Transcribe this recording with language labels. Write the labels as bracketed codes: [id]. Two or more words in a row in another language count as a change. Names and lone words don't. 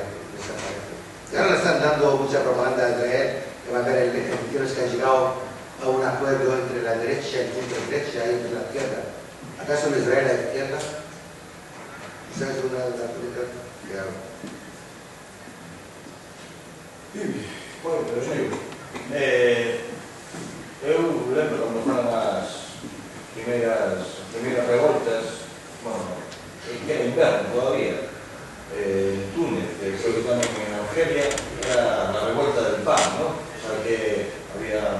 [es] Y ahora le están dando mucha propaganda a Israel, que va a haber elecciones que han llegado a un acuerdo entre la derecha y el centro derecha y entre la izquierda. ¿Acaso en Israel hay izquierda? Esa es una de las políticas que hago. Bueno, pero sí. [gl] Eu lembro cando foran as primeiras revoltas, bueno, que era inverno todavía, Túnez, que creo que tamén en Argelia, era a revolta del pan, ¿no? [es] O sea que había...